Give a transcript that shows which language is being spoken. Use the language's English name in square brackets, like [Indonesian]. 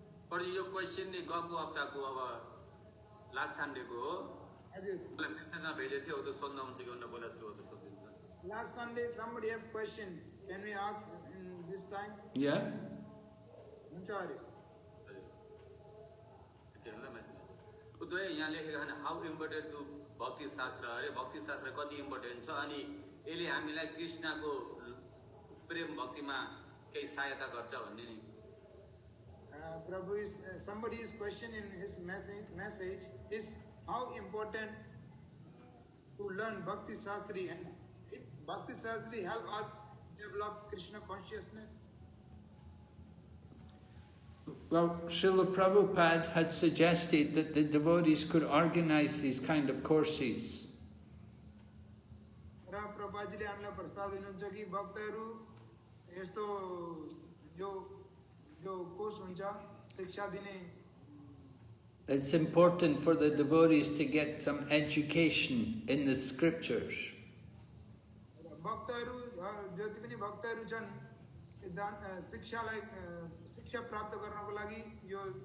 [Nepali] प्रभुजी यो क्वेशन नि गएको हप्ताको अब लास्ट सन्डेको हो। हजुर मलाई मेसेजमा भेटे थियो, त्यो सोध्न हुन्छ कि उन्न बोला सुरु हो त सोध्दिनु। [English] Last Sunday somebody have question, can we ask in this time? Yeah. [Nepali] हुन्छ अरे हजुर के होला मेसेज उदय यहाँ लेखेको छ [English] how important to Bhakti Shastra, [Nepali] अरे भक्ति शास्त्र कति इम्पोर्टेन्ट छ अनि यसले हामीलाई कृष्णको प्रेम भक्तिमा केही सहायता गर्छ भन्ने नि। [English] Prabhu is somebody's question in his message is how important to learn Bhakti Shastri, and if Bhakti Shastri help us develop Krishna consciousness. Well, Srila Prabhupada had suggested that the devotees could organize these kind of courses. [Nepali] र प्रभुजीले हामीलाई प्रस्ताव दिनुहुन्छ कि भक्तहरू यस्तो जो course हुन्छ शिक्षा दिने। [English] It's important for the devotees to get some education in the scriptures. [Nepali] भक्तहरू जति पनि भक्तहरू छन् सिद्धान्त शिक्षा प्राप्त गर्नको लागि यो